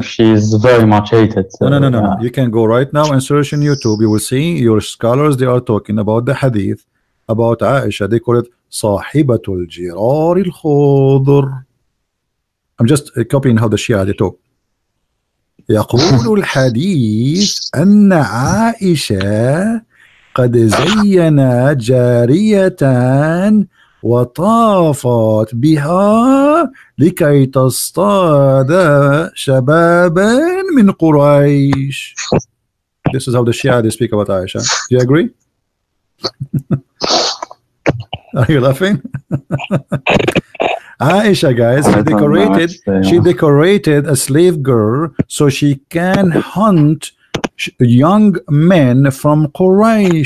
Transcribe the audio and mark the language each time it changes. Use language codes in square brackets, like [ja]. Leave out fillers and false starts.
[en] She's very much hated. No. You can go right now and search in YouTube. You will see your scholars, they are talking about the hadith about Aisha. They call it Sahibatul Jirar al-Khudr. I'm just copying how the Shia they talk. [ar] يقول الحديث أن عائشة قد زين جارية وطافت بها لكي تصطاد شبابا من قريش. [en] This is how the Shia they speak about Aisha. Do you agree? Are you laughing? Aisha, guys, she decorated a slave girl so she can hunt young men from Quraysh.